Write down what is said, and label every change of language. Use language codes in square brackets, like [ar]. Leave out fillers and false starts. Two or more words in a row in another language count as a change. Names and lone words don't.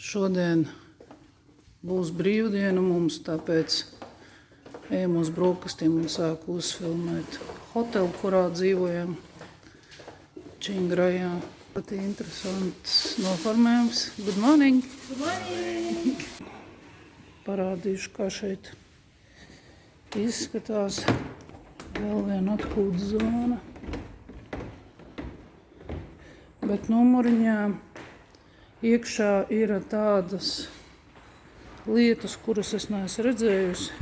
[lv] Šodien būs brīvdiena mums, tāpēc ejam uz brokastīm un sāku uzfilmēt hotelu, kurā dzīvojam Čingrajā. Ļoti interesants noformējums. [en] Good morning! Good morning! [lv] Parādīšu, kā šeit izskatās. Vēl viena atpūtas zona. Bet numuriņā iekšā ir tādas lietas, kuras es neesmu redzējusi.